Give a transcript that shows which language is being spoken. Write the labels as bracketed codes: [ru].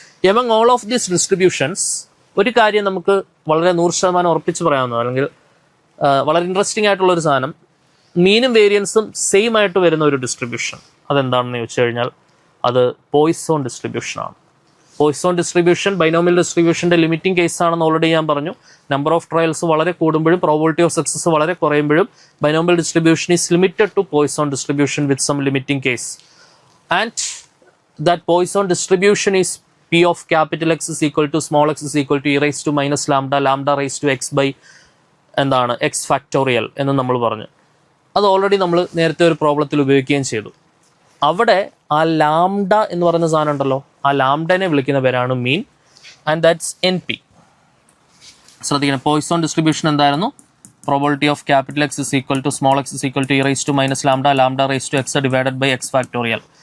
[en] among all of these distributions [ml] ഒരു കാര്യം നമുക്ക് വളരെ 100% ഉറപ്പിച്ച് പറയാവുന്നത്, അല്ലെങ്കിൽ വളരെ ഇൻട്രസ്റ്റിംഗ് ആയിട്ടുള്ള ഒരു സാധനം, മീനും വേരിയൻസും സെയിം ആയിട്ട് വരുന്ന ഒരു ഡിസ്ട്രിബ്യൂഷൻ അതെന്താണെന്ന് ചോദിച്ചു കഴിഞ്ഞാൽ അത് പോയ്സോൺ ഡിസ്ട്രിബ്യൂഷൻ ആണ്. Poisson distribution binomial ഡിസ്ട്രിബ്യൂഷൻ്റെ limiting case ആണെന്ന് ഓൾറെഡി ഞാൻ പറഞ്ഞു. [en] number of trials [ml] വളരെ കൂടുമ്പോഴും [en] probability of success [ml] വളരെ കുറയുമ്പോഴും [en] Binomial distribution is limited to Poisson distribution with some limiting case. And that Poisson distribution is P of capital X is equal to small x is equal to e raised to minus lambda, lambda raised to x by എന്താണ് x factorial [ml] എന്ന് നമ്മൾ പറഞ്ഞു. അത് already നമ്മൾ നേരത്തെ ഒരു പ്രോബ്ലത്തിൽ ഉപയോഗിക്കുകയും ചെയ്തു. അവിടെ ആ ലാംഡ എന്ന് പറയുന്ന സാധനം ഉണ്ടല്ലോ, ആ ലാംഡനെ വിളിക്കുന്ന പേരാണ് മീൻ. [en] And that's NP. [ml] ശ്രദ്ധിക്കണം, പോയ്സോൺ ഡിസ്ട്രിബ്യൂഷൻ എന്തായിരുന്നു? [en] Probability of capital X is equal to small X is equal to e raise to minus lambda, lambda raise to X divided by X factorial.